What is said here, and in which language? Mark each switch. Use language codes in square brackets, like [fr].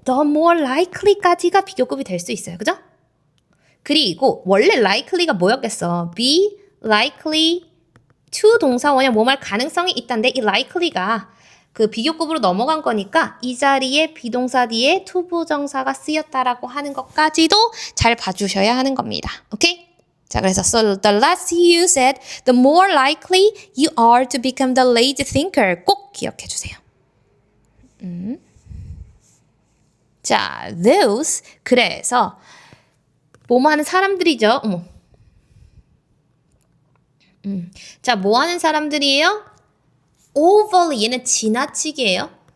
[en] The more likely [ko] 까지가 비교급이 될 수 있어요. 그죠? 그리고 원래 likely가 뭐였겠어? [en] Be likely to [ko] 동사원형 뭐말 가능성이 있다는데 이 likely가 그 비교급으로 넘어간 거니까 이 자리에 비동사 뒤에 to 부정사가 쓰였다라고 하는 것까지도 잘 봐주셔야 하는 겁니다. 오케이? 자, 그래서 [en] so the less you said, the more likely you are to become the lazy thinker. [ko] 꼭 기억해 주세요. 자, [en] those [ko] 그래서 뭐뭐 하는 사람들이죠. 어머. 자, 뭐 하는 사람들이에요? [en] overly [ko] 얘는 지나치게예요.